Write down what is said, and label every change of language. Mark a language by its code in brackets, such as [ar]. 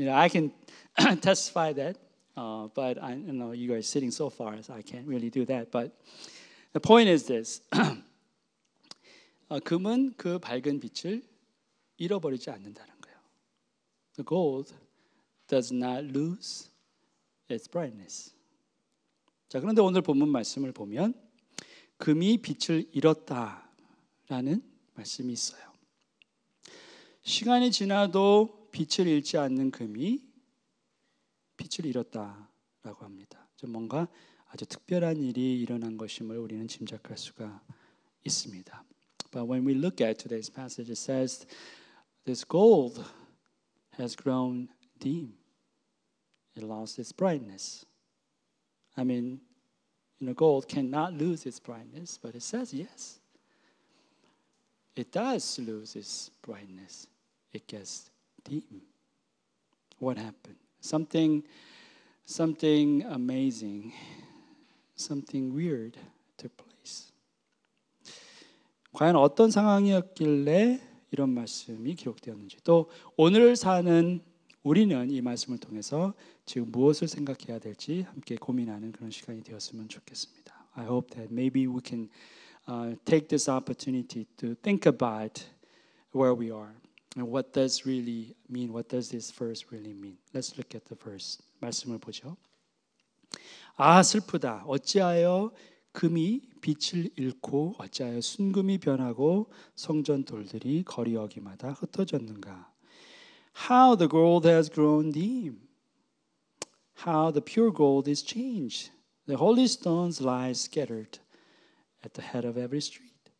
[en] I can testify that, but I know you guys sitting so far, so I can't really do that. But the point is this: [ko] 금은 그 밝은 빛을 잃어버리지 않는다는 거예요. [en] The gold does not lose its brightness. [ko] 자, 그런데 오늘 본문 말씀을 보면 금이 빛을 잃었다라는 말씀이 있어요. 시간이 지나도 빛을 잃지 않는 금이 빛을 잃었다라고 합니다. 좀 뭔가 아주 특별한 일이 일어난 것임을 우리는 짐작할 수가 있습니다. [en] But when we look at today's passage, it says this gold has grown dim. It lost its brightness. I mean, gold cannot lose its brightness, but it says yes. It does lose its brightness. It gets dim. What happened? Something amazing, something weird took place. [ko] 과연 어떤 상황이었길래 이런 말씀이 기록되었는지, 또 오늘 사는 우리는 이 말씀을 통해서 지금 무엇을 생각해야 될지 함께 고민하는 그런 시간이 되었으면 좋겠습니다. [en] I hope that maybe we can take this opportunity to think about where we are and what does really mean. What does this verse really mean? Let's look at the verse. [ko] 말씀을 보죠. 아 슬프다. 어찌하여 금이 빛을 잃고 어찌하여 순금이 변하고 성전 돌들이 거리 어기마다 흩어졌는가. [en] How the gold has grown dim. How the pure gold is changed. The holy stones lie scattered at the head of every street.